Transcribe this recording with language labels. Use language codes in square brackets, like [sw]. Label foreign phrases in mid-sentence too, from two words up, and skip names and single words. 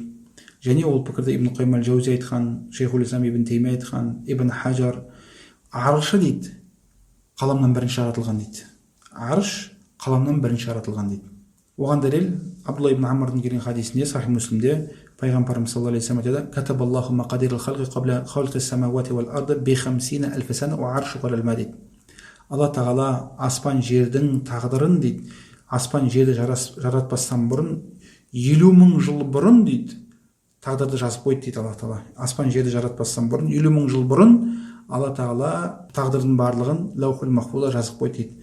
[kk] Және ол пікірді Ибн Қайым әл-Жаузи айтқан, Шейхул Ислам ибн Теймия айтқан, Ибн Хажар, аршы дейді, қаламнан бірінші жаратылған дейді. Арш қаламнан бірінші жаратылған дейді. Оған дәлел Абдулла ибн Амрдың келген хадисінде, Сахих Муслимде пайғамбарымыз [ar] صلى الله عليه وسلم [kk] айтады: [ar] "كتب الله مقادير الخلق قبل خلق السماوات والأرض بـ50 ألف سنة وعرشه على الماء" [kk] дейді. Алла тағала аспан жердің тағдырын дейді, аспан жерді жаратпастан бұрын 50 000 жыл бұрын дейді, тағдырды жазып қойды дейді Алла тағала. Аспан жерді жаратпастан бұрын 50 мың жыл бұрын Алла тағала тағдырдың барлығын лаухул махфузда жазып қойды дейді.